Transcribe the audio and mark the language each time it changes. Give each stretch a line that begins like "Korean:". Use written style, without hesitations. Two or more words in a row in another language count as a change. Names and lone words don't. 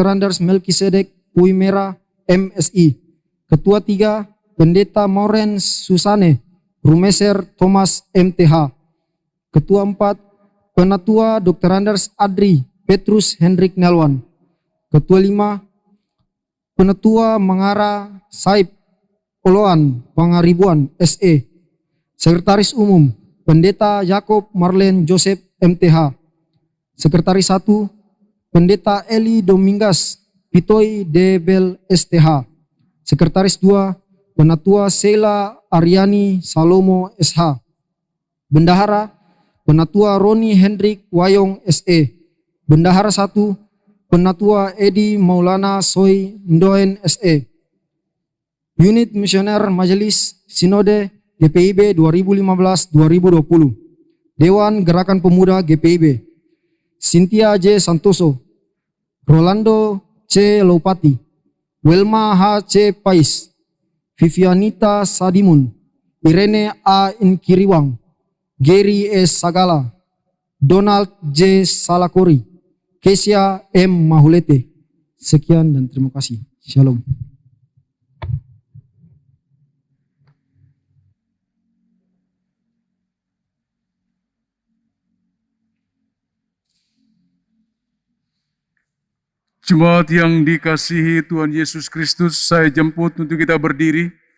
Indonesian: Anders Melkisedek Puimera MSI, Ketua 3 Pendeta Mauren Susane Rumeser Thomas MTH, Ketua 4 Penatua Dr. Anders Adri Petrus Hendrik Nelwan, Ketua 5 Penatua Mangara Saib Oloan Pangaribuan SE, Sekretaris Umum Pendeta Yakob Marlen Joseph MTH, Sekretaris 1 Pendeta Eli Domingas Pitoy Debel STH, Sekretaris 2 Penatua Sheila Aryani Salomo SH, Bendahara Penatua Roni Hendrik Wayong SE, Bendahara 1 Penatua Edi Maulana Soy Ndoen SE, Unit Misioner Majelis Sinode GPIB 2015-2020, Dewan Gerakan Pemuda GPIB, Cynthia J. Santoso, Rolando C. Lopati, Wilma H. C. Pais, Vivianita Sadimun, Irene A. Inkiriwang, Gary S. Sagala, Donald J. Salakori, Kesia M. Mahulete. Sekian dan terima kasih. Shalom. Jemaat yang dikasihi Tuhan Yesus Kristus, saya jemput untuk kita berdiri.